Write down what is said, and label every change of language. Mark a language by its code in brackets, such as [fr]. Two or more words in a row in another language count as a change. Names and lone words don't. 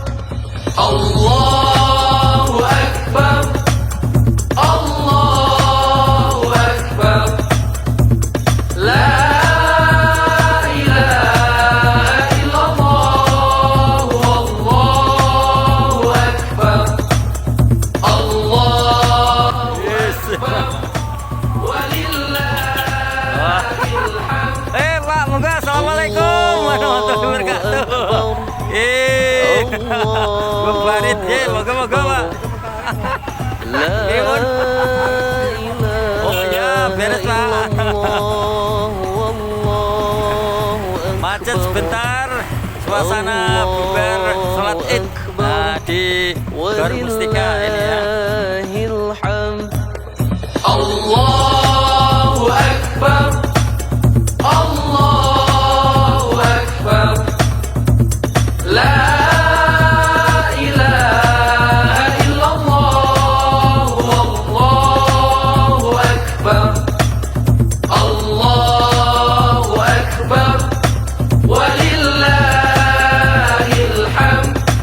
[ar] الله أكبر، الله أكبر، لا إله إلا الله، الله أكبر، الله أكبر, ولله الحمد. [jv] Pak, monggo. [ar] السلام عليكم ورحمة الله وبركاته. [jv] Bung Farid, monggo, Pak. [id] Oh ya, beres, Pak. Macet sebentar, suasana bubar sholat Id di Gor Mustika ini ya. [ar] الله أكبر، الله أكبر، لا إله إلا الله، الله أكبر، الله أكبر، ولله الحمد.